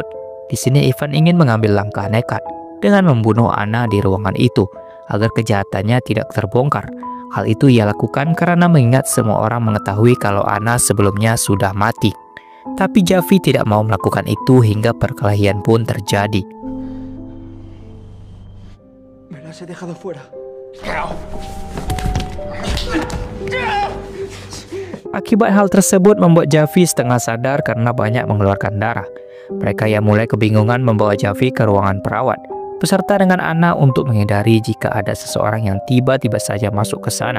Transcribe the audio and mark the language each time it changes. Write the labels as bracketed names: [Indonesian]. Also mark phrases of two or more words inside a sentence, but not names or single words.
[Indonesian] Di sini Ivan ingin mengambil langkah nekat dengan membunuh Anna di ruangan itu agar kejahatannya tidak terbongkar. Hal itu ia lakukan karena mengingat semua orang mengetahui kalau Anna sebelumnya sudah mati. Tapi Javi tidak mau melakukan itu hingga perkelahian pun terjadi. [Spanish] Me las he dejado fuera. [Indonesian] Akibat hal tersebut membuat Javi setengah sadar karena banyak mengeluarkan darah. Mereka yang mulai kebingungan membawa Javi ke ruangan perawat, beserta dengan Anna untuk menghindari jika ada seseorang yang tiba-tiba saja masuk ke sana.